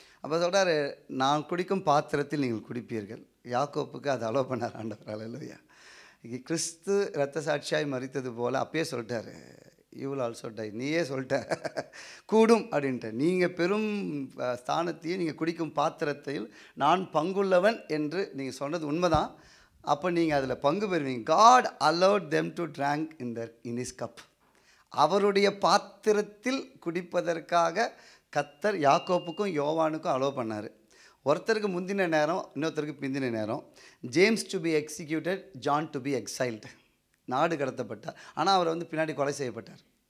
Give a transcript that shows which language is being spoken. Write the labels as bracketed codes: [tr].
[ta] அப்போ சொல்கிறாரு, நான் குடிக்கும் பாத்திரத்தில் நீங்கள் குடிப்பீர்கள். யாக்கோப்புக்கு அதை அலோவ் பண்ணார் ஆண்டவர். ஹல்லேலூயா. கிறிஸ்து இரத்த சாட்சியாய் மரித்தது போல் அப்பயே சொல்லிட்டாரு, [en] You will also die. [ta] நீயே சொல்லிட்ட கூடும் அப்படின்ட்டு. நீங்கள் பெரும் ஸ்தானத்தையும் நீங்கள் குடிக்கும் பாத்திரத்தில் நான் பங்குள்ளவன் என்று நீங்கள் சொன்னது உண்மைதான். அப்போ நீங்கள் அதில் பங்கு பெறுவீங்க. [en] God allowed them to drink in his cup. [ta] அவருடைய பாத்திரத்தில் குடிப்பதற்காக கர்த்தர் யாக்கோப்புக்கும் யோவானுக்கும் அலோவ் பண்ணார். ஒருத்தருக்கு முந்தின நேரம், இன்னொருத்தருக்கு பிந்தின நேரம். [en] James to be executed, John to be exiled. [ta] நாடு கடத்தப்பட்டார். ஆனால் அவர் பின்னாடி கொலை செய்யப்பட்டார்.